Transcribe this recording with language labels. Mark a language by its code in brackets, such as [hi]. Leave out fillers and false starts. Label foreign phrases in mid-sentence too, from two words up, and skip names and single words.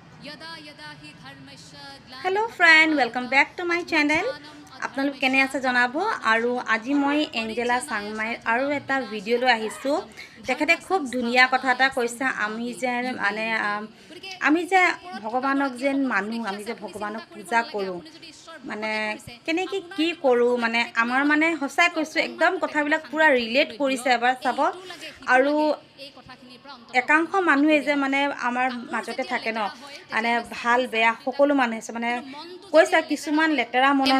[en] hello friend welcome back to my channel [as] আপোনালোক কেনে আছে জনাবো আৰু আজি মই एंजेला सांगमाइर आरो एटा भिडिओ লৈ আহিছো তেখেতে খুব ধুনিয়া কথা এটা কৈছে আমি যে ভগৱানক যেন মানুহ আমি যে ভগৱানক পূজা কৰো মানে কেনেকৈ কি কৰো মানে আমাৰ মানে হসাই কৈছো একদম কথাবিলাক পুৰা ৰিলেট কৰিছে এবাৰ চাব আৰু একাংশ মানুহে যে মানে আমাৰ মাজতে থাকে ন মানে ভাল বেয়া সকলো মানুহ আছে মানে কৈছে কিছুমান লেতেৰা মনৰ